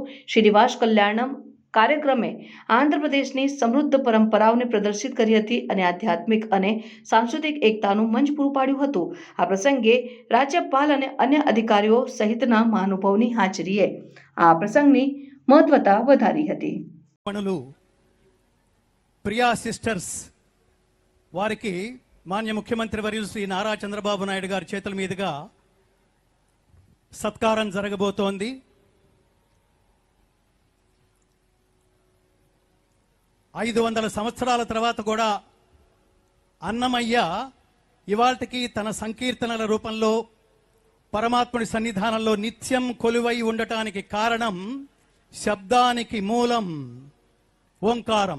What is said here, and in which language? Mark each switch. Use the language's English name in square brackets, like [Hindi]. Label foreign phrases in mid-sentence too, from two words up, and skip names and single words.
[Gujarati] શ્રીનિવાસ કલ્યાણમ કાર્યક્રમે આંધ્રપ્રદેશની સમૃદ્ધ પરંપરાઓને પ્રદર્શિત કરી હતી અને આધ્યાત્મિક અને સાંસ્કૃતિક એકતાનું મંચ પૂરું પાડ્યું હતું. આ પ્રસંગે રાજ્યપાલ અને અન્ય અધિકારીઓ સહિતના મહાનુભાવોની હાજરીએ આ પ્રસંગની મહત્વતા વધારી હતી. [Telugu] ప్రియా సిస్టర్స్ వారికి మాన్య ముఖ్యమంత్రి వర్యులు శ్రీ నారా చంద్రబాబు నాయుడు గారి చేతుల మీదుగా సత్కారం జరగబోతోంది. ఐదు 500 సంవత్సరాల తర్వాత కూడా అన్నమయ్య ఇవాళకి తన సంకీర్తనల రూపంలో పరమాత్ముడి సన్నిధానంలో నిత్యం కొలువై ఉండటానికి కారణం శబ్దానికి మూలం ఓంకారం.